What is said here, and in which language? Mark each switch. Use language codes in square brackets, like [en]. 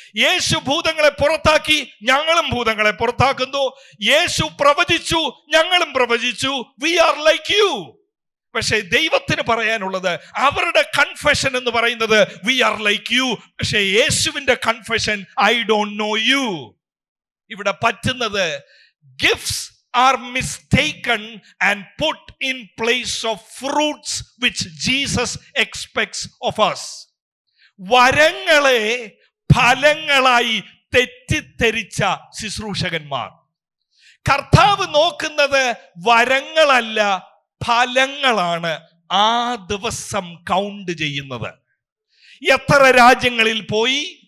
[ml] യേശു ഭൂതങ്ങളെ പുറത്താക്കി, ഞങ്ങളും ഭൂതങ്ങളെ പുറത്താക്കുന്നു. യേശു പ്രവചിച്ചു, ഞങ്ങളും പ്രവചിച്ചു. [en] We are like you. [ml] പക്ഷെ ദൈവത്തിന് പറയാനുള്ളത്, അവരുടെ കൺഫെഷൻ എന്ന് പറയുന്നത് [en] We are like you. [ml] പക്ഷെ യേശുവിന്റെ confession [en] I don't know you. [ml] ഇവിടെ പറ്റുന്നത് [en] Gifts are mistaken and put in place of fruits which Jesus expects of us. [ml] വരങ്ങളെ ഫലങ്ങളായി തെറ്റിദ്ധരിച്ച ശുശ്രൂഷകന്മാർ. കർത്താവ് നോക്കുന്നത് വരങ്ങളല്ല, ഫലങ്ങളാണ് ആ ദിവസം കൗണ്ട് ചെയ്യുന്നത്. എത്ര രാജ്യങ്ങളിൽ പോയി,